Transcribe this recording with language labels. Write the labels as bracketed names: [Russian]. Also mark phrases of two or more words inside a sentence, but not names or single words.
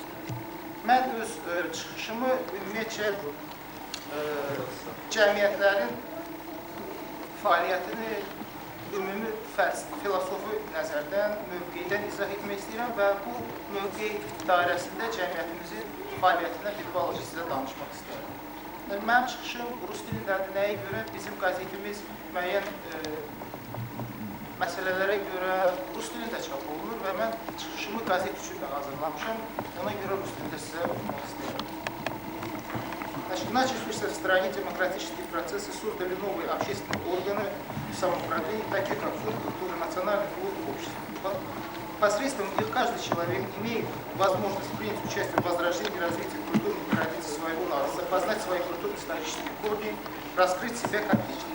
[Azerbaijani] Mən öz çıxışımı ümumiyyətcə cəmiyyətlərin fəaliyyətini ümumi filosofi nəzərdən, mövqeydən izah etmək istəyirəm və bu mövqey dairəsində cəmiyyətimizin fəaliyyətindən bir balaca sizə danışmaq istəyirəm. Mənim çıxışım rus dilindədir, nəyə görə bizim qəzetimiz müəyyən məsələlərə görə rus dilində çap olunur və mən çıxışımı qəzet üçün də hazırlamışam, ona görə rus dilində sizə oxumaq istəyirəm. [Russian] Начавшись в стране демократические процессы создали новые общественные органы самоуправления, такие как фонд культуры, национальный фонд общества. Посредством их каждый человек имеет возможность принять участие в возрождении и развитии культурных традиций своего народа, познать свои культурно-исторические корни, раскрыть себя как личность.